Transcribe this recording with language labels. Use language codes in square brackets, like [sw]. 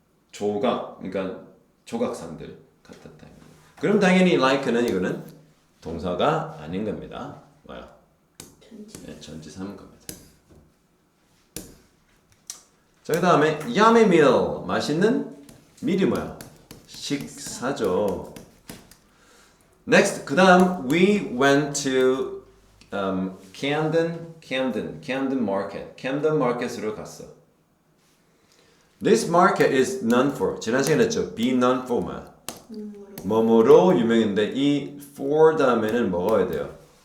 [ko] 조각, 그러니까 조각상들 같았다. 그럼 당연히 like는 이거는 동사가 아닌 겁니다. 뭐야? 전치사인 겁니다. 자, 그 다음에 yummy meal. 맛있는 meal이 뭐야? 식사죠. [en] Next, [ko] 그 다음 [en] we went to Camden Market. [ko] Camden Market으로 갔어. [en] This market is known for. [ko] 지난 시간에 했죠. [en] Be known for [ko] 뭐야? 뭐뭐로 유명인데 이 for 다음에는 뭐가 해야 돼요?